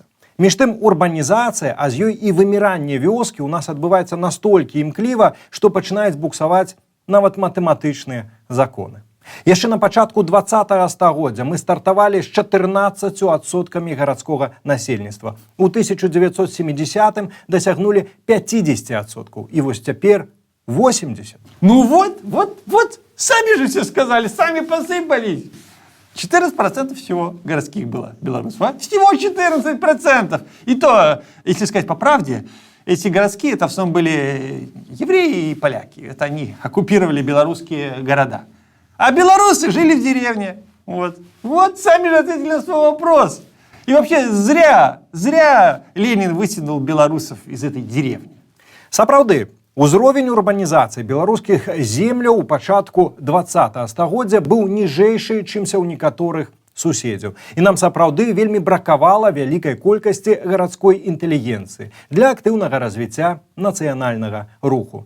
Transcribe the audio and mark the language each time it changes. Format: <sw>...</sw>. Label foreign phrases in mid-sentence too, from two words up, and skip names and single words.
<be>Між тым урбанізацыя, а з ёй і выміранне вёскі ў нас адбываецца настолькі імкліва, што пачынаюць буксаваць нават матэматычныя законы. Яшчэ на пачатку 20-го стагоддзя мы стартавалі з 14% гарадскога насельніцтва. У 1970-м дасягнулі 50%. І вось цяпер 80%.</be> <ru>Ну вот, сами же все сказали, сами посыпались. 14% всего городских было белорусов. Всего 14%. И то, если сказать по правде, эти городские, это в основном были евреи и поляки. Это они оккупировали белорусские города. А белорусы жили в деревне. Вот сами же ответили на свой вопрос. И вообще зря Ленин вытянул белорусов из этой деревни.</ru> <be>Сапраўды, узровень урбанізацыі беларускіх земляў у пачатку 20-го стагоддзя быў ніжэйшы, чымся ў некаторых суседзяў. І нам сапраўды вельмі бракавала вялікай колькасці гарадской інтэлігенцыі для актыўнага развіцця нацыянальнага руху.</be>